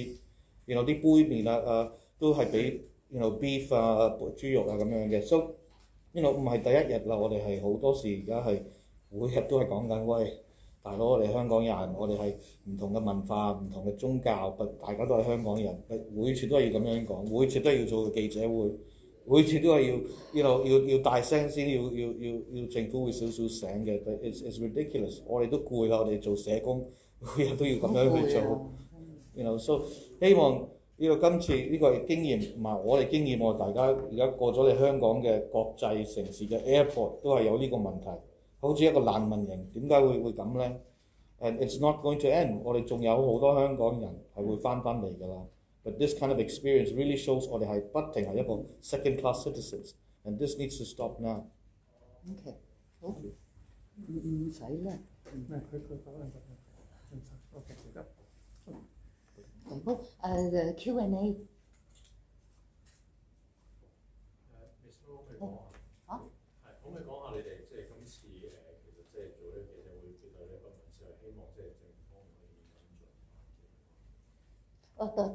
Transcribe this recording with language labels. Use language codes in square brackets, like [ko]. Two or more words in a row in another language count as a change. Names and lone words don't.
[yue] 啲杯麵都係俾beef 豬肉咁樣嘅。So 唔係第一日啦，我哋係好多時而家係每日都係講緊，喂大佬，我哋香港人，我哋係唔同嘅文化、唔同嘅宗教，大家都係香港人，每次都係要咁樣講，每次都係要做記者會。每次都係要大聲先，要政府會少少醒嘅。 [en] It's ridiculous。 [yue] 我哋都攰啦，我哋做社工，每日都要咁樣去做。So 希望今次呢個經驗同埋我哋經驗，大家而家過咗嚟香港嘅國際城市嘅 airport 都係有呢個問題，好似一個難民營，點解會咁咧 ？ [en] And it's not going to end。 [yue] 我哋仲有好多香港人係會翻嚟㗎啦。 [en] But this kind of experience really shows [yue] 我哋係不停係一個 [en] second-class citizens, and this needs to stop now. [yue] OK， 好，唔使啦。佢講兩個。OK， 得。好，Q&A。可唔可以講下你哋即係今次其實即係做呢個記者會絕對呢個文字係希望即係政府方面可以跟進。